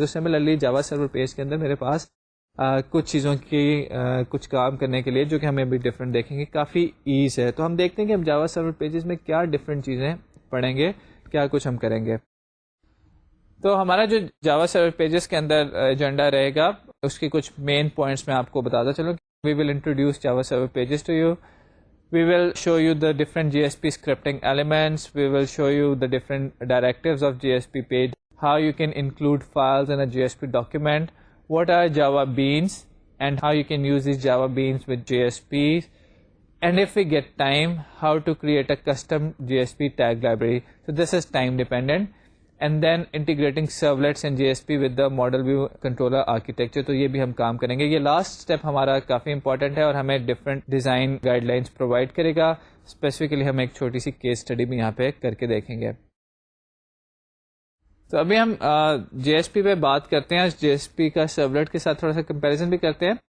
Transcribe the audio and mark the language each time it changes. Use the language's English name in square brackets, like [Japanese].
[Urdu] تو سملرلی جاوا سرور پیج کے اندر میرے پاس کچھ چیزوں کی کچھ کام کرنے کے لیے جو کہ ہمیں ابھی ڈفرینٹ دیکھیں گے کافی ایز ہے. تو ہم دیکھتے ہیں کہ ہم جاوا سرور پیجز میں کیا ڈفرینٹ چیزیں پڑھیں گے, کیا کچھ ہم کریں گے. تو ہمارا جو جاوا سرور پیجز کے اندر ایجنڈا رہے گا, اس کی کچھ مین پوائنٹس میں آپ کو بتاتا چلوں. [English] We will introduce Java server pages to you. We will show you the different JSP scripting elements. We will show you the different directives of JSP page, how you can include files in a JSP document, what are Java beans, and how you can use these Java beans with JSPs. And if we get time, how to create a custom JSP tag library. So this is time dependent. And then integrating servlets and JSP with the model view controller architecture. [Urdu] تو یہ بھی ہم کام کریں گے. یہ last step ہمارا کافی important ہے اور ہمیں different design guide lines provide کرے گا. اسپیسیفکلی ہم ایک چھوٹی سی کیس اسٹڈی بھی یہاں پہ کر کے دیکھیں گے. تو ابھی ہم JSP پہ بات کرتے ہیں, JSP کا سرولیٹ کے ساتھ تھوڑا سا کمپیریزن بھی کرتے ہیں.